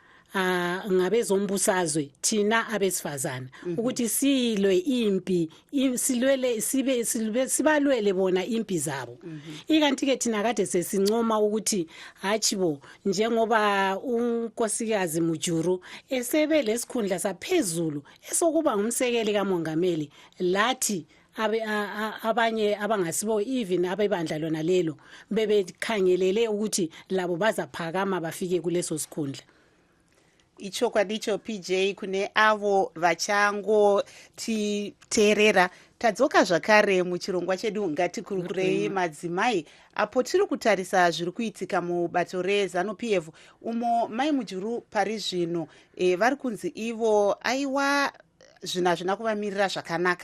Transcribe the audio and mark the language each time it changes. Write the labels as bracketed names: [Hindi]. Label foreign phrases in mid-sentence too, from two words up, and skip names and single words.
[North Ndebele] ngabezombusazwe thina abesifazana ukuthi silwe impi silwele sibalwele bona impi zabo ikanti ke thina kade sesincoma ukuthi hachibo njengoba unkosikazi Mujuru esebe lesikhundla saphezulu esokuba ngumsekeli kamongameli lathi abanye abangasibo even abebandla lona lelo bebekhangelele ukuthi labo bazaphakama bafike kuleso sikhundla. [Shona] Ichokwadicho PJ kune avo vachango titerera tadzoka zvakare muchirongwa chedu ngatikurukirei madzimai apo tiri kutarisa zviri kuitika mubato reZANU-PF umo mai Mujuru pari zvino vari kunzi ivo aiwa zvinhu hazvina kuvamirira zvakanaka.